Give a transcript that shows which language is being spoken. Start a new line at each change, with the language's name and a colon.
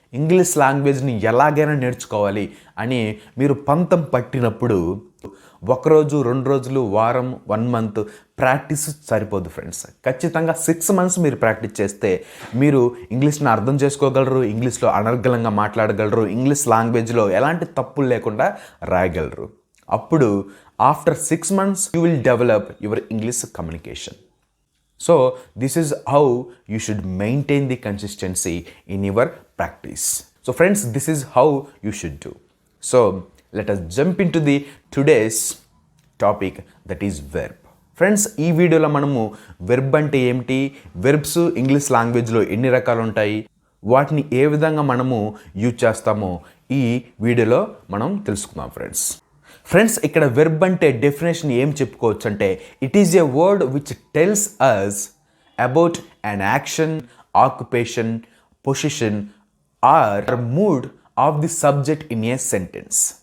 Telugu: English లాంగ్వేజ్ని ఎలాగైనా నేర్చుకోవాలి అని మీరు పంతం పట్టినప్పుడు ఒకరోజు, 2 రోజులు, వారం, 1 month ప్రాక్టీస్ సరిపోదు ఫ్రెండ్స్. ఖచ్చితంగా 6 months మీరు ప్రాక్టీస్ చేస్తే మీరు ఇంగ్లీష్ని అర్థం చేసుకోగలరు, ఇంగ్లీష్లో అనర్గళంగా మాట్లాడగలరు, ఇంగ్లీష్ లాంగ్వేజ్లో ఎలాంటి తప్పులు లేకుండా రాయగలరు.
English: అప్పుడు after 6 months you will develop your English communication. So this is how you should maintain the consistency in your practice. So friends, this is how you should do. So let us jump into the today's topic, that is verb.
Telugu: Friends, ఈ వీడియోలో మనము verb అంటే ఏమిటి, verbs English లాంగ్వేజ్లో ఎన్ని రకాలు ఉంటాయి, వాటిని ఏ విధంగా మనము యూజ్ చేస్తామో ఈ వీడియోలో మనం తెలుసుకుందాం ఫ్రెండ్స్. ఇక్కడ వెర్బ్ అంటే డెఫినేషన్ ఏం చెప్పుకోవచ్చు అంటే
English: It is a word which tells us about an action, occupation, position or mood of the subject in a sentence.